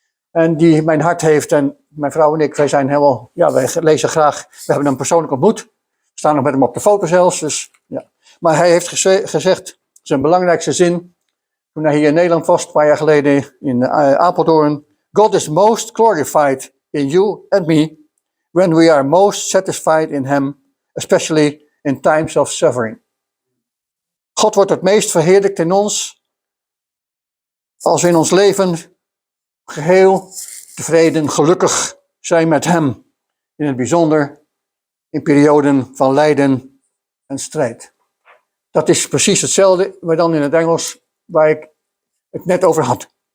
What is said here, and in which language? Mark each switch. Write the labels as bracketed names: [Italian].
[Dutch] En die mijn hart heeft. En mijn vrouw en ik, wij zijn helemaal, ja, wij lezen graag. We hebben hem persoonlijk ontmoet. We staan nog met hem op de foto zelfs. Dus, ja. Maar hij heeft gezegd, zijn belangrijkste zin, toen hij hier in Nederland was, een paar jaar geleden in Apeldoorn. [English] God is most glorified in you and me when we are most satisfied in him, especially in times of suffering. [Dutch] God wordt het meest verheerlijkt in ons als we in ons leven geheel tevreden, gelukkig zijn met hem. In het bijzonder in perioden van lijden en strijd. Dat is precies hetzelfde, maar dan in het Engels waar ik het net over had.